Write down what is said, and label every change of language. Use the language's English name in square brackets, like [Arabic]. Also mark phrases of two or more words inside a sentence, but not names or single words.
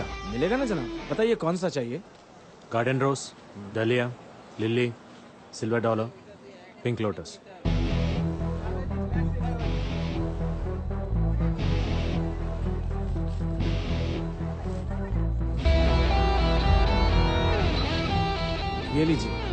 [Hindi] मिलेगा ना जनाब? बताइए कौन सा चाहिए? [English] garden rose, dahlia, lily, silver dollar, pink lotus. [Hindi] ये लीजिए.